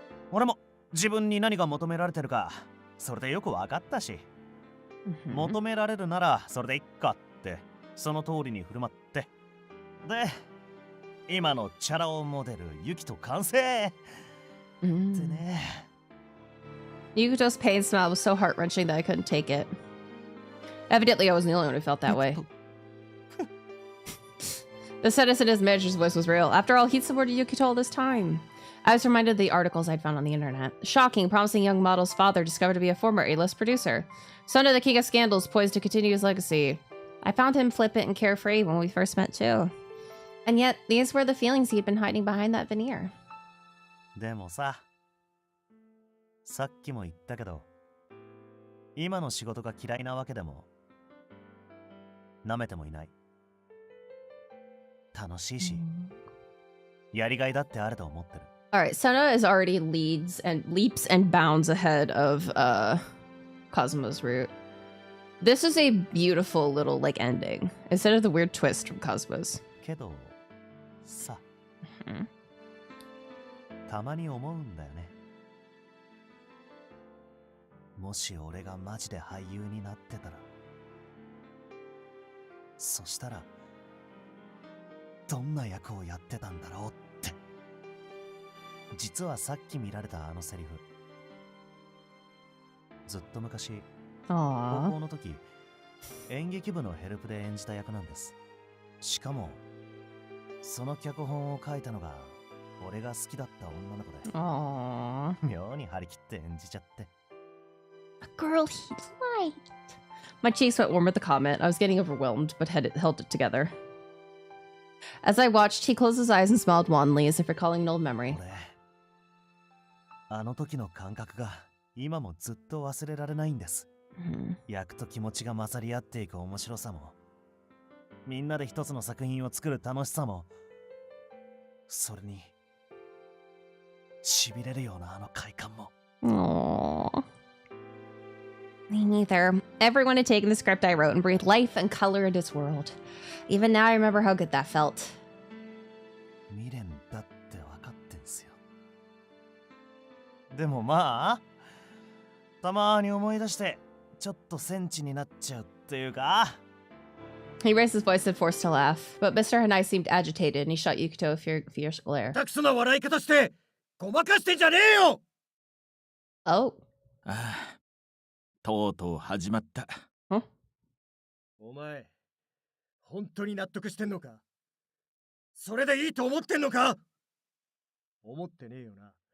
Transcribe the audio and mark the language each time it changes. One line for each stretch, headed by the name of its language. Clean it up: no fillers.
Japanese: 俺も自分に何が求められてるか、それでよく分かったし、求められるならそれでいっかって、その通りに振る舞って。で、今のチャラ男モデルユキと完成ってね。
English: Yukito's pain smile was so heart-wrenching that I couldn't take it. Evidently, I wasn't the only one who felt that way. The sadness in his manager's voice was real. After all, he'd supported Yukito all this time. I was reminded of the articles I'd found on the internet. Shocking, promising young model's father discovered to be a former A-list producer. Son of the king of scandals, poised to continue his legacy. I found him flippant and carefree when we first met too. And yet, these were the feelings he'd been hiding behind that veneer.
Japanese: でもさ、さっきも言ったけど、今の仕事が嫌いなわけでも、舐めてもいない。楽しいし、やりがいだってあると思ってる。
English: Alright, Sena is already leaps and bounds ahead of Cosmo's route. This is a beautiful little like ending instead of the weird twist from Cosmo's.
Japanese: けどさ、たまに思うんだよね。もし俺がマジで俳優になってたら、そしたらどんな役をやってたんだろうって。実はさっき見られたあのセリフ、ずっと昔、高校の時、演劇部のヘルプで演じた役なんです。しかもその脚本を書いたのが俺が好きだった女の子で、妙に張り切って演じちゃって。
English: A girl he liked. My cheeks went warm at the comment. I was getting overwhelmed, but held it together. As I watched, he closed his eyes and smiled wanly, as if recalling an old memory.
Japanese: 俺、あの時の感覚が今もずっと忘れられないんです。役と気持ちが混ざり合っていく面白さも、みんなで一つの作品を作る楽しさも、それに痺れるようなあの快感も。
English: Aww. Me neither. Everyone had taken the script I wrote and breathed life and color into its world. Even now I remember how good that felt.
Japanese: 未練だって分かってんすよ。でもまあ、たまに思い出してちょっとセンチになっちゃうっていうか。
English: He raised his voice and forced to laugh, but Mr. Hanai seemed agitated and he shot Yukito a fierce glare.
Japanese: たくそな笑い方してごまかしてんじゃねえよ。
English: Oh.
Japanese: ああ、とうとう始まった。お前、本当に納得してんのか？それでいいと思ってんのか？思ってねえよな。